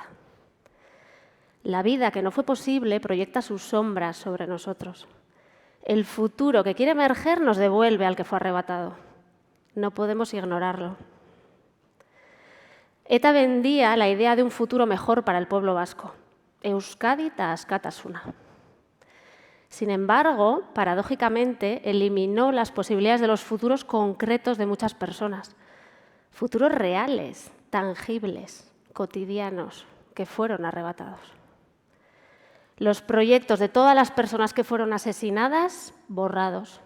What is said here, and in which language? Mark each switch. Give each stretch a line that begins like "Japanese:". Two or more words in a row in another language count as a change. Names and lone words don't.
Spanish: La vida que no fue posible proyecta sus sombras sobre nosotros. El futuro que quiere emerger nos devuelve al que fue arrebatado. No podemos ignorarlo. ETA vendía la idea de un futuro mejor para el pueblo vasco. Euskadi ta askatasuna. Sin embargo, paradójicamente, eliminó las posibilidades de los futuros concretos de muchas personas. Futuros reales, tangibles, cotidianos, que fueron arrebatados. Los proyectos de todas las personas que fueron asesinadas, borrados.